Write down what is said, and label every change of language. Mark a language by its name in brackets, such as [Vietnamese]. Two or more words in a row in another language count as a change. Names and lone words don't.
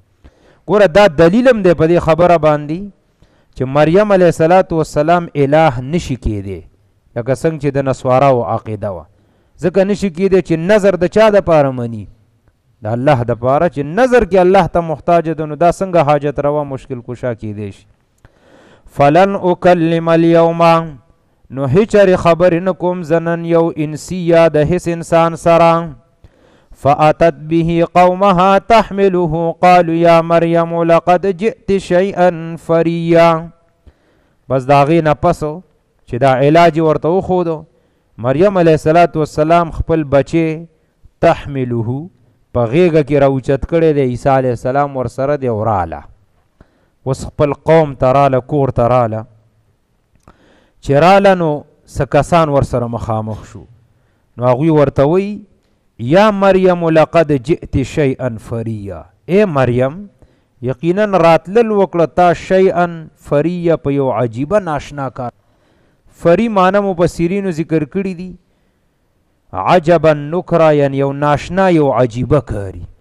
[Pashto] ګوره دا دلیل هم دی په دې خبره باندې چې مریم [Arabic] علیه السلام [Pashto] اله نشي کېدی، لکه څنګه چې د نسواراو عقیده وه. ځکه نشي کېدی چې نظر د چا دپاره مني؟ د الله دپاره. چې نظر کې الله ته محتاج ده، نو دا څنګه حاجت روا مشکل کشا کېدی شي. [Arabic] فلن اکلم اليوم، [Pashto] نو هیچرې خبرې نه کوم زه نن یو انسیه د هیڅ انسان سره. [Arabic] فاتت به قومها تحمله قالوا یا مریم لقد جئت شیئا فریا. [Pashto] بس د هغې نه پسو چې دا علاج ورته وښودو، مریم [Arabic] علیه السلام [Pashto] خپل بچی تحمله په غېږه کې راوچت کړی دی، عیسی [Arabic] علیه السلام [Pashto] ورسره دی او راله. اوس خپل قوم ته راله، کور ته راله. چې راله نو څه کسان ورسره مخامخ شو، نو هغوی ورته وایي [Arabic] یا مریم لقد جئت شیئا فریا. [Pashto] ای مریم یقینا راتلل وکړه تا [Arabic] شیئا فریا [Pashto] په یو عجیبه ناشنا کار. فری معنی مفسرینو ذکر کړي دي [Arabic] عجبا نکره، [Pashto] یعنی یو ناشنا یو عجیبه کاری.